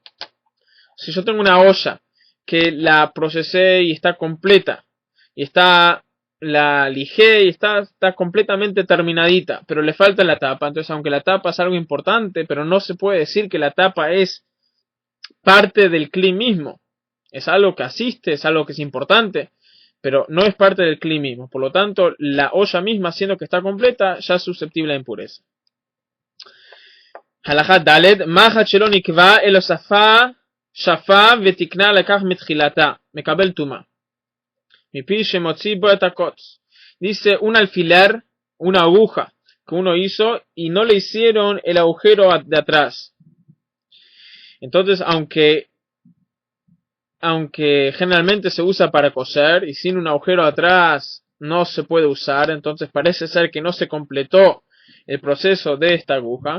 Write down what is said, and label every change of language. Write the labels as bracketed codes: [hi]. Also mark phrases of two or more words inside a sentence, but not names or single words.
[es] Si yo tengo una olla que la procesé y está completa, y la lijé y está completamente terminadita, pero le falta la tapa, entonces aunque la tapa es algo importante, pero no se puede decir que la tapa es parte del kli mismo. Es algo que asiste, es algo que es importante, pero no es parte del kli mismo. Por lo tanto, la olla misma, siendo que está completa, ya es susceptible a impureza. [he] הלכה ד' מחט שלא נקבע אלא שפה ותקנה לקח מתחילתה מקבל טומאה מפי שמוציא בו את הקוץ. [es] Dice un alfiler, una aguja que uno hizo y no le hicieron el agujero de atrás. Entonces, aunque generalmente se usa para coser y sin un agujero atrás no se puede usar, entonces parece ser que no se completó el proceso de esta aguja.